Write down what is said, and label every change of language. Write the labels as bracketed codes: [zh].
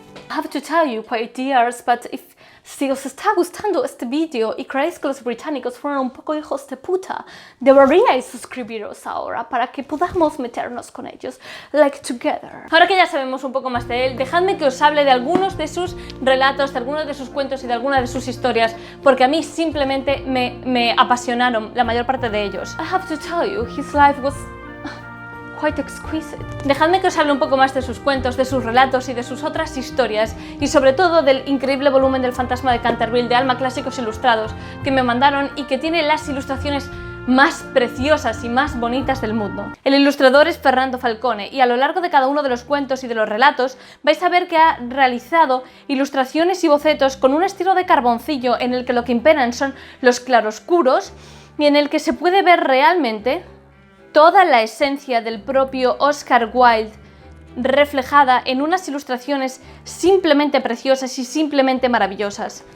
[en] I have to tell you, my dears, but [es] si os está gustando este vídeo y creéis que los británicos fueron un poco hijos de puta, deberíais suscribiros ahora para que podamos meternos con ellos, [en] like together. [es] Ahora que ya sabemos un poco más de él, dejadme que os hable de algunos de sus relatos, de algunos de sus cuentos y de algunas de sus historias, porque a mí simplemente me apasionaron la mayor parte de ellos. [en] I have to tell you, his life was quite exquisite. [es] Dejadme que os hable un poco más de sus cuentos, de sus relatos y de sus otras historias, y sobre todo del increíble volumen del fantasma de Canterville de Alma Clásicos Ilustrados que me mandaron y que tiene las ilustraciones más preciosas y más bonitas del mundo. El ilustrador es Fernando Falcone y a lo largo de cada uno de los cuentos y de los relatos vais a ver que ha realizado ilustraciones y bocetos con un estilo de carboncillo en el que lo que imperan son los claroscuros y en el que se puede ver realmente toda la esencia del propio Óscar Wilde reflejada en unas ilustraciones simplemente preciosas y simplemente maravillosas.